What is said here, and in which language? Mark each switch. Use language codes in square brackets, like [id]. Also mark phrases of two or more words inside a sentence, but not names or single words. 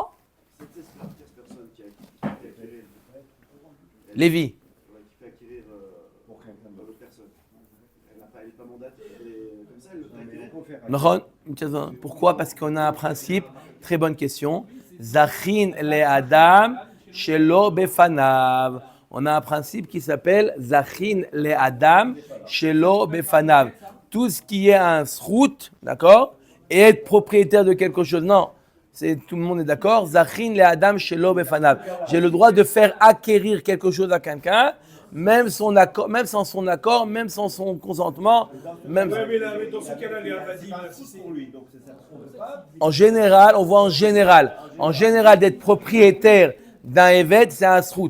[fr] Cette personne qui fait acquérir, Lévi. qui fait acquérir l'autre personne, elle n'est pas mandatée, elle est comme ça, elle le fait acquérir. Nahon, pourquoi? Parce qu'on a un principe, très bonne question. [he] זכין לאדם שלא בפניו. [fr] On a un principe qui s'appelle [he] זכין לאדם שלא בפניו. [fr] Tout ce qui est un srout, d'accord, et être propriétaire de quelque chose. Non, tout le monde est d'accord. [he] זכין לאדם שלא בפניו. [fr] J'ai le droit de faire acquérir quelque chose à quelqu'un, même sans son accord, même sans son consentement. Même... Ouais, mais dans ce cas-là, les Avadim, si c'est Pour lui, donc c'est ça. En général, on voit en général d'être propriétaire d'un évêque, c'est un srout.